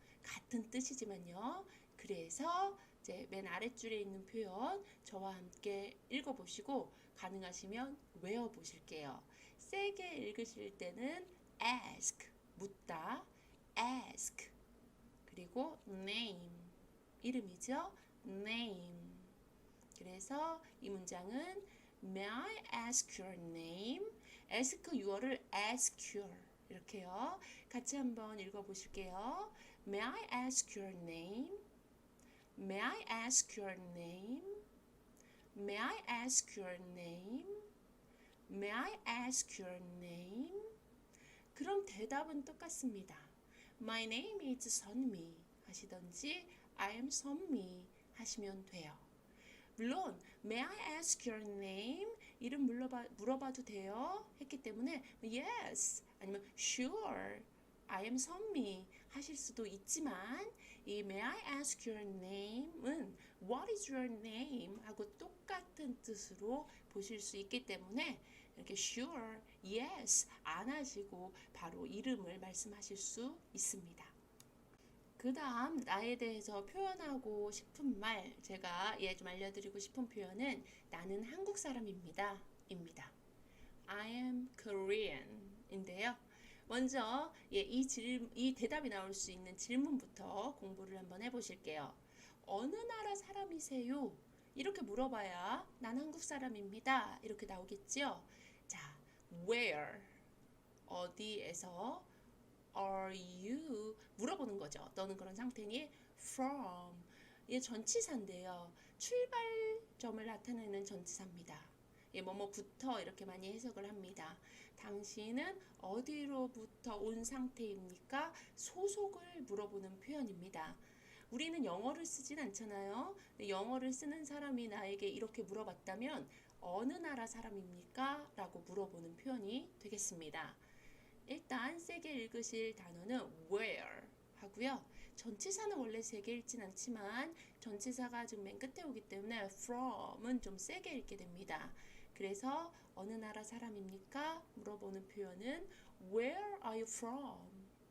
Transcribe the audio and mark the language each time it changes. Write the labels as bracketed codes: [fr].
[ko] 같은 뜻이지만요. 그래서 이제 맨 아랫줄에 있는 표현 저와 함께 읽어보시고 가능하시면 외워보실게요. 세게 읽으실 때는 ask, 묻다, ask, 그리고 name, 이름이죠. [en] name. [ko] 그래서 이 문장은 [en] May I ask your name? ask your를 ask your [ko] 이렇게요. 같이 한번 읽어보실게요. [en] May I ask your name? May I ask your name? May I ask your name? May I ask your name? [ko] 그럼 대답은 똑같습니다. [en] My name is [ko] 선미 하시던지 [en] I am [ko] 선미 하시면 돼요. 물론 [en] May I ask your name? [ko] 이름 물어봐도 돼요? 했기 때문에 [en] Yes [ko] 아니면 [en] Sure I am 선미 [ko] 하실 수도 있지만 이 [en] May I ask your name은 What is your name? [ko] 하고 똑같은 뜻으로 보실 수 있기 때문에 이렇게 [en] Sure, Yes [ko] 안 하시고 바로 이름을 말씀하실 수 있습니다. 그 다음 나에 대해서 표현하고 싶은 말 제가 좀 알려드리고 싶은 표현은 나는 한국 사람입니다 입니다. [en] I am Korean [ko] 인데요. 먼저 이 대답이 나올 수 있는 질문부터 공부를 한번 해보실게요. 어느 나라 사람이세요? 이렇게 물어봐야 난 한국 사람입니다. 이렇게 나오겠죠? 자, where 어디에서 are you 물어보는 거죠. 너는 그런 상태니? from 이게 전치사인데요. 출발점을 나타내는 전치사입니다. 뭐뭐부터 이렇게 많이 해석을 합니다. 당신은 어디로부터 온 상태입니까? 소속을 물어보는 표현입니다. 우리는 영어를 쓰진 않잖아요. 영어를 쓰는 사람이 나에게 이렇게 물어봤다면 어느 나라 사람입니까? 라고 물어보는 표현이 되겠습니다. 일단 세게 읽으실 단어는 where 하고요. 전치사는 원래 세게 읽진 않지만 전치사가 지금 맨 끝에 오기 때문에 from은 좀 세게 읽게 됩니다. 그래서 어느 나라 사람입니까? 물어보는 표현은 [en] Where are you from?